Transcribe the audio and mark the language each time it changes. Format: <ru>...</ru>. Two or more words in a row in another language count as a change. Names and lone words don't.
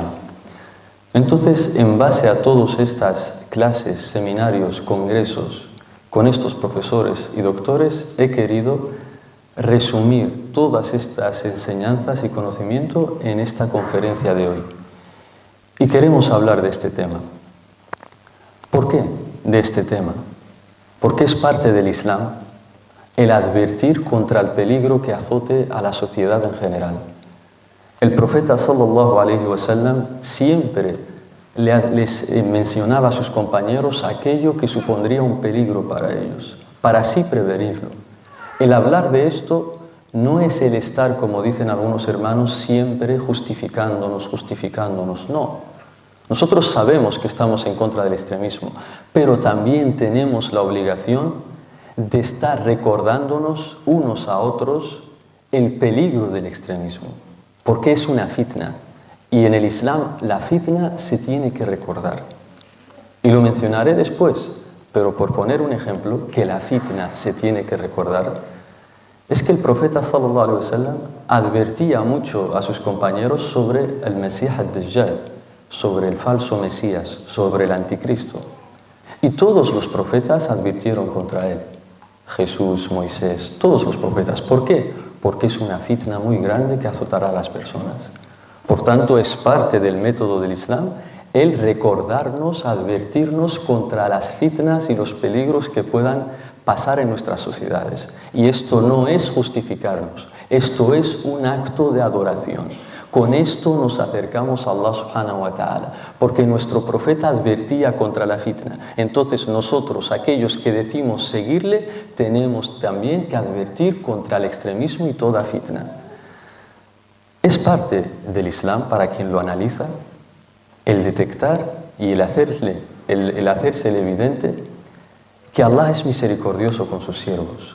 <es>Entonces, en base a todas estas clases, seminarios, congresos, con estos profesores y doctores, he querido resumir todas estas enseñanzas y conocimiento en esta conferencia de hoy. Y queremos hablar de este tema. ¿Por qué de este tema? Porque es parte del Islam el advertir contra el peligro que azote a la sociedad en general. El profeta</es> <ar>صلى الله عليه وسلم</ar> <es>siempre les mencionaba a sus compañeros aquello que supondría un peligro para ellos, para así prevenirlo. El hablar de esto no es el estar, como dicen algunos hermanos, siempre justificándonos, no. Nosotros sabemos que estamos en contra del extremismo, pero también tenemos la obligación de estar recordándonos unos a otros el peligro del extremismo, porque es una fitna. Y en el Islam la fitna se tiene que recordar. Y lo mencionaré después, pero por poner un ejemplo, que la fitna se tiene que recordar, es que el profeta</es> <ar>صلى الله عليه وسلم</ar> <es>advertía mucho a sus compañeros sobre el Mesías al-Dajjal, sobre el falso Mesías, sobre el anticristo. Y todos los profetas advirtieron contra él. Jesús, Moisés, todos los profetas. ¿Por qué? Porque es una fitna muy grande que azotará a las personas. Por tanto, es parte del método del Islam el recordarnos, advertirnos contra las fitnas y los peligros que puedan pasar en nuestras sociedades. Y esto no es justificarnos, esto es un acto de adoración. Con esto nos acercamos a</es> <ar>الله سبحانه وتعالى,</ar> <es>porque nuestro profeta advertía contra la fitna. Entonces nosotros, aquellos que decimos seguirle, tenemos también que advertir contra el extremismo y toda fitna. Es parte del Islam, para quien lo analiza, el detectar y el hacerse evidente que Allah es misericordioso con sus siervos.</es>